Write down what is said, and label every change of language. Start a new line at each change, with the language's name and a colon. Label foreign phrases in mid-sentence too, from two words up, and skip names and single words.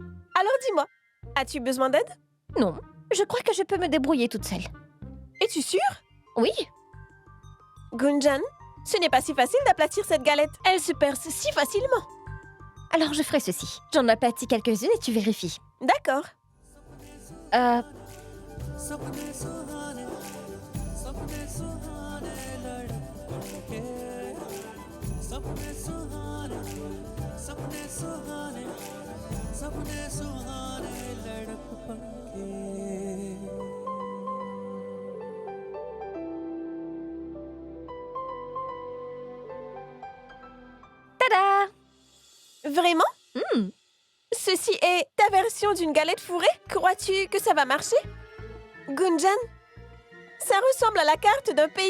French: Alors dis-moi, as-tu besoin d'aide? Non, je crois que je peux me débrouiller toute seule. Es-tu sûre? Oui, Gunjan, ce n'est pas si facile d'aplatir cette galette. Elle se perce si facilement. alors je ferai ceci. J'en aplatis quelques-unes et tu vérifies. D'accord.
Hindi: सपने सुहाने सपने सुहाने लड़के सपने सुहाने सपने सुहाने सपने सुहाने लड़के
French: Tada! Vraiment? Ceci est ta version d'une galette fourrée? Crois-tu que ça va marcher? Gunjan, ça ressemble à la carte d'un pays.